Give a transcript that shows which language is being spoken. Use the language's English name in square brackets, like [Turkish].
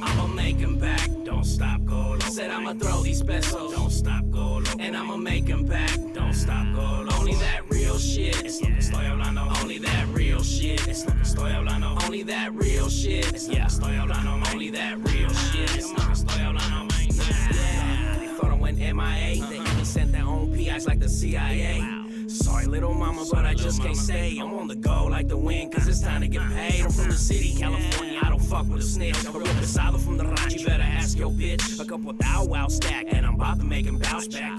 [English] I'ma make them back, don't stop, go loco. Said I'ma throw these pesos, don't stop, go loco. And I'ma make them back, don't stop, go loco. Only that real shit, [Spanish] es lo que estoy hablando. Only that real shit, es lo que estoy hablando. [English] Only that real shit, [Spanish] es lo que estoy hablando. Only that real shit, es lo que estoy hablando. [English] Yeah, they thought I went MIA, they even sent their own PIs like the CIA. Sorry, little mama, but I just can't stay. I'm on the go like the wind, cause it's time to get paid. I'm from the city, California, I don't fuck with a snitch. A real pesado from the ranch, you better ask your bitch. A couple thou wow stack, and I'm about to make him bounce back.